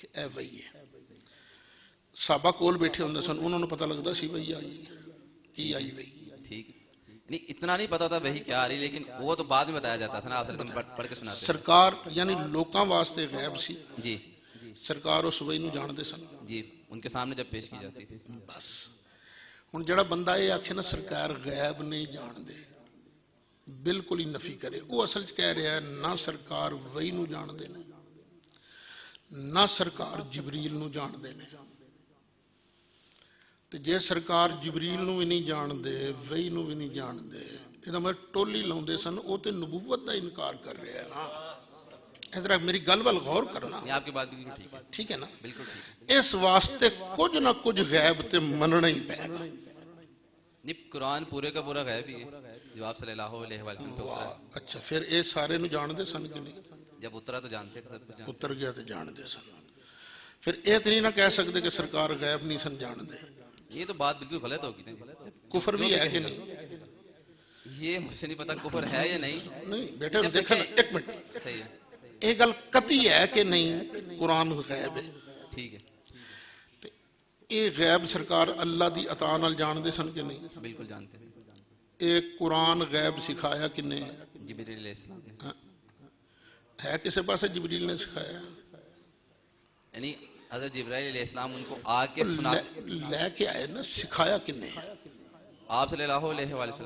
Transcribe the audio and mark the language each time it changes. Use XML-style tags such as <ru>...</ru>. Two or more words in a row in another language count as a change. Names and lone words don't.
<pa>کہ اے وحی ہے. صحابہ کول بیٹھے ہوندے سن، انہوں نے پتہ لگدا سی وحی آئی کی آئی وحی.</pa> <ur>ٹھیک ہے. نہیں اتنا نہیں پتا تھا وہی کیا آ رہی، لیکن وہ تو بعد میں بتایا جاتا تھا نا. آپ صلی اللہ علیہ وسلم پڑھ کے سناتے.</ur> <pa>سرکار یعنی لوکاں واسطے غیب سی،</pa> <ur>جی</ur> <pa>سرکار اس وحی نو جاندے سن.</pa> <ur>جی ان کے سامنے جب پیش کی جاتی تھی.</ur> <pa>بس ہن جڑا بندہ یہ آکھے نا سرکار غیب نہیں جاندے، بالکل ہی نفی کرے. وہ اصل چ کہہ رہا ہے نہ سرکار وحی نو جاندے نے، نہ سرکار جبریل نو جاندے نے. تے جے سرکار جبریل نو بھی نہیں جاندے، وحی نو بھی نہیں جاندے، یہ میں ٹولی لاؤندے سن. وہ تے نبوت دا انکار کر رہا ہے نا. ادھر میری گل وال غور کرنا.</pa> <ur>یہ آپ کی بات بالکل ٹھیک ہے. ٹھیک ہے نا. بالکل ٹھیک ہے.</ur> <pa>اس واسطے کچھ نہ کچھ غیب تے مننا ہی پے.</pa> <ur>نہیں قرآن پورے کا پورا غیب ہی ہے جو آپ صلی اللہ علیہ وسلم پہ اترا.</ur> <pa>اچھا پھر اے سارے نو جاندے سن کہ نہیں؟</pa> <ur>جب اترا تو جانتے تھے سب کچھ.</ur> <pa>اتر گیا تو جاندے سن. پھر اے تو نہیں نہ کہہ سکتے کہ سرکار غیب نہیں سن جاندے.</pa> <ur>یہ تو بات بالکل غلط ہوگی نا. کفر بھی ہے کہ نہیں؟ یہ مجھے نہیں پتا کفر ہے یا نہیں. نہیں بیٹے دیکھیں ایک منٹ، صحیح ہے.</ur> <pa>یہ گل قطعی ہے کہ نہیں قرآن غیب ہے؟</pa> <ur>ٹھیک ہے.</ur> <pa>یہ غیب سرکار اللہ دی عطا نال جاندے سن کہ نہیں؟</pa> <ur>بالکل جانتے ہیں.</ur> <pa>یہ قرآن غیب سکھایا کنے؟</pa> <ur>جبریل علیہ السلام نے.</ur> <pa>ہے کسے پاسے جبریل نے سکھایا؟</pa> <ur>یعنی حضرت جبرائیل علیہ السلام ان کو آ کے سناتے.</ur> <pa>لے کے آئے نا، سکھایا کنے؟</pa> <ur>آپ صلی اللہ علیہ وسلم.</ur>